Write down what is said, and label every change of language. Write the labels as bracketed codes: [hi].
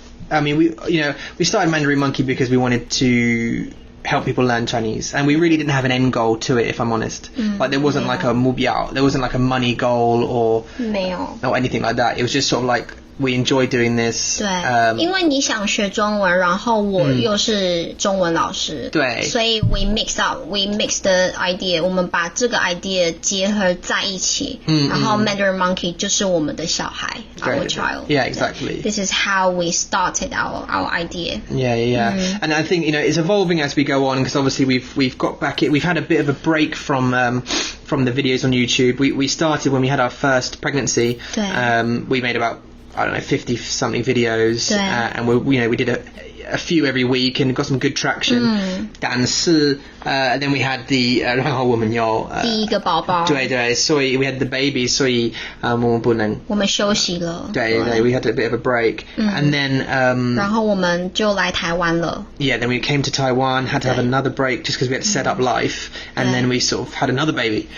[en] We started Mandarin Monkey because we wanted to help people learn Chinese, and we really didn't have an end goal to it, if I'm honest. Like there wasn't like a mubiao, there wasn't like a money goal or anything like that. It was just sort of like we enjoy doing this. [zh] 对，因为你想学中文，然后我又是中文老师，对，所以 we mix the idea，我们把这个 idea 结合在一起，然后 Mandarin Monkey 就是我们的小孩 our child. [en] Yeah, exactly. This is how we started our idea. Yeah. And I think, it's evolving as we go on, because obviously we've got back it. We've had a bit of a break from the videos on YouTube. We started when we had our first pregnancy. We made about 50 something videos, and we did a few every week and got some good traction. [zh] 但是 then we had the 然后我们有第一个宝宝，对，所以 we had the baby, 所以我们不能，我们休息了， [en] 对 we had a bit of a break, and then [zh] 然后我们就来台湾了。 [en] Yeah, then we came to Taiwan, had to have another break just because we had to set up life, and then we sort of had another baby.